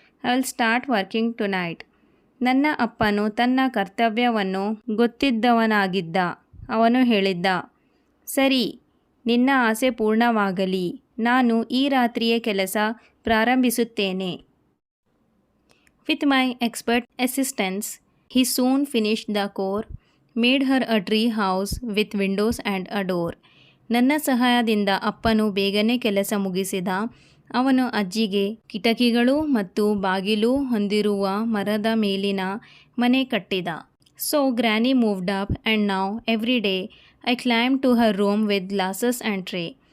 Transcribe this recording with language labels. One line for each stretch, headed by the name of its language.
English: I will start working tonight.
Kannada: ನನ್ನ ಅಪ್ಪನು ತನ್ನ ಕರ್ತವ್ಯವನ್ನು ಗೊತ್ತಿದ್ದವನಾಗಿದ್ದ. ಅವನು ಹೇಳಿದ್ದ, ಸರಿ, ನಿನ್ನ ಆಸೆ ಪೂರ್ಣವಾಗಲಿ, ನಾನು ಈ ರಾತ್ರಿಯೇ ಕೆಲಸ ಪ್ರಾರಂಭಿಸುತ್ತೇನೆ.
English: With my expert assistance he soon finished the core, made her a tree house with windows and a door.
Kannada: ನನ್ನ ಸಹಾಯದಿಂದ ಅಪ್ಪನು ಬೇಗನೆ ಕೆಲಸ ಮುಗಿಸಿದ. ಅವನು ಅಜ್ಜಿಗೆ ಕಿಟಕಿಗಳು ಮತ್ತು ಬಾಗಿಲು ಹೊಂದಿರುವ ಮರದ ಮೇಲಿನ ಮನೆ ಕಟ್ಟಿದ.
English: So granny moved up and now every day I climb to her room with glasses and tray.